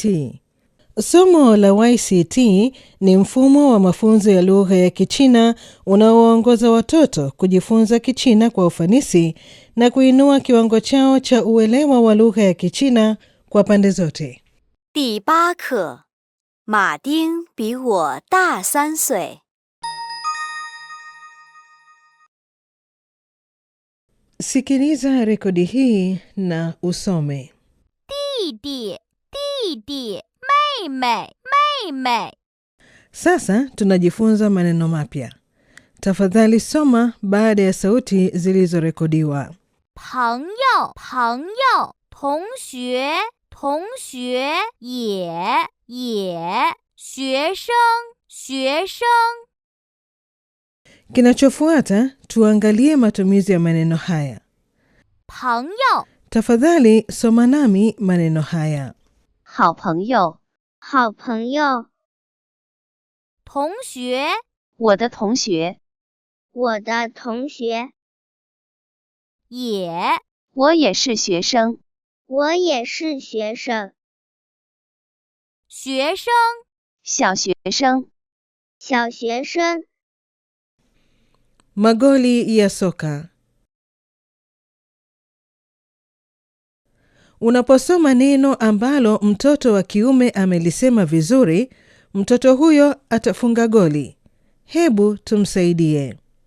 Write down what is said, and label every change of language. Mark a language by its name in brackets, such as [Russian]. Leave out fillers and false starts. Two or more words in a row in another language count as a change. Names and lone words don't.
[Swahili] Somo la YCT ni mfumo wa mafunzo ya lugha ya Kichina unaowaongoza watoto kujifunza Kichina kwa ufanisi na kuinua kiwango chao cha uelewa wa lugha ya Kichina kwa pande zote. [Chinese] 第8课，马丁比我大3岁。 [Swahili] Sikiliza rekodi hii na usome. [Chinese] 弟弟，弟弟，妹妹，妹妹。 [Swahili] Sasa tunajifunza maneno mapya. Tafadhali soma baada ya sauti zilizorekodiwa. [Chinese] 朋友，朋友，同学，同学，也，学生，学生。 [Swahili] Kinachofuata tuangalie matumizi ya maneno haya. [Chinese] 朋友， [Swahili] Tafadhali soma nami maneno haya. [Chinese] 好朋友，好朋友。 同学，我的同学，我的同学。我也是学生，我也是学生。 学生，小学生，小学生。 [Swahili] Magoli ya soka. Unaposoma neno ambalo mtoto wa kiume amelisema vizuri, mtoto huyo atafunga goli. Hebu tumsaidie.